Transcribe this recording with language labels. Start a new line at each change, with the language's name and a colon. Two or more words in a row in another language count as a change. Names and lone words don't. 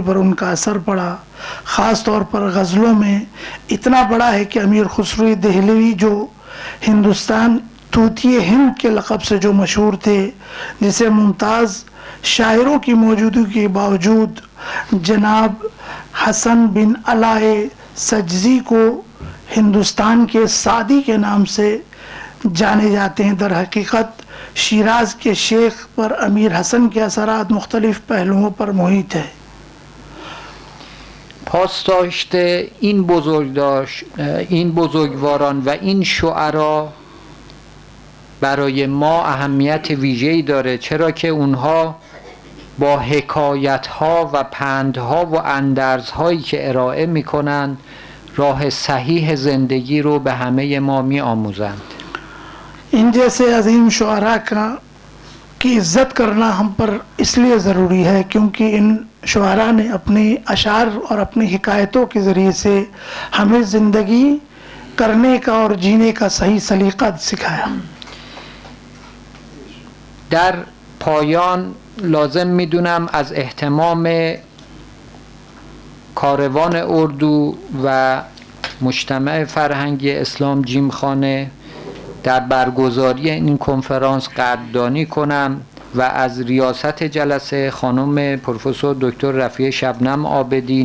Urdu: پر ان کا اثر پڑا، خاص طور پر غزلوں میں اتنا بڑا ہے کہ امیر خسرو دہلوی جو ہندوستان طوطیِ ہند کے لقب سے جو مشہور تھے، جسے ممتاز شاعروں کی موجودگی کے باوجود جناب حسن بن علائے سجزی کو ہندوستان کے سعدی کے نام سے جانے جاتے ہیں. در حقیقت شیراز کے شیخ پر امیر حسن کے اثرات مختلف پہلوؤں پر محیط ہے.
Persian: پاسداشت این بزرگواران و این شعرا برای ما اهمیت ویژه‌ای داره، چرا که اونها با حکایت‌ها و پندها و اندرزهایی که ارائه می‌کنند راه صحیح زندگی رو به همه ما می‌آموزند.
Urdu: ان جیسے عظیم شعرا کی عزت کرنا ہم پر اس لیے ضروری ہے کیونکہ ان شعرا نے اپنے اشعار اور اپنی حکایتوں کے ذریعے سے ہمیں زندگی کرنے کا اور جینے کا صحیح سلیقہ سکھایا.
Persian: در پایان لازم میدونم از اهتمام کاروان اردو و مجتمع فرهنگی اسلام جیمخانه در برگزاری این کنفرانس قدردانی کنم و از ریاست جلسه خانم پروفسور دکتر رفیع شبنم عابدی،